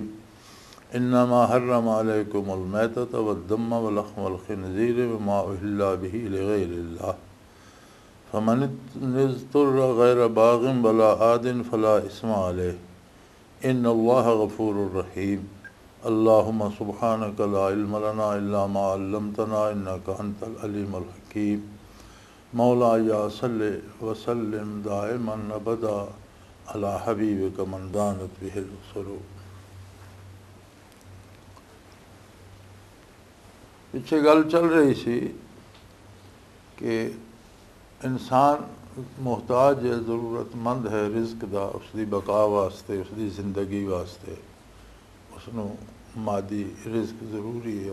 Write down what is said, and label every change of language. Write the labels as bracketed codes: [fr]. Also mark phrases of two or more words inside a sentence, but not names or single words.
[ar] إنما حرم عليكم الميتة والدم ولحم الخنزير وما أهل به لغير الله فمن اضطر غير باغ ولا عاد فلا إثم عليه إن الله غفور رحيم. اللهم سبحانك لا علم لنا إلا ما علمتنا إنك أنت العليم الحكيم. مولاي صل وسلم دائما أبدا على حبيبك من دانت به السرور. [pa] ਪਿੱਛੇ ਗੱਲ ਚੱਲ ਰਹੀ ਸੀ ਕਿ ਇਨਸਾਨ ਮੁਹਤਾਜ ਹੈ, ਜ਼ਰੂਰਤਮੰਦ ਹੈ ਰਿਜ਼ਕ ਦਾ, ਉਸ ਦੀ ਬਕਾ ਵਾਸਤੇ, ਉਸ ਦੀ ਜ਼ਿੰਦਗੀ ਵਾਸਤੇ ਉਸਨੂੰ ਮਾਦੀ ਰਿਜ਼ਕ ਜ਼ਰੂਰੀ ਹੈ।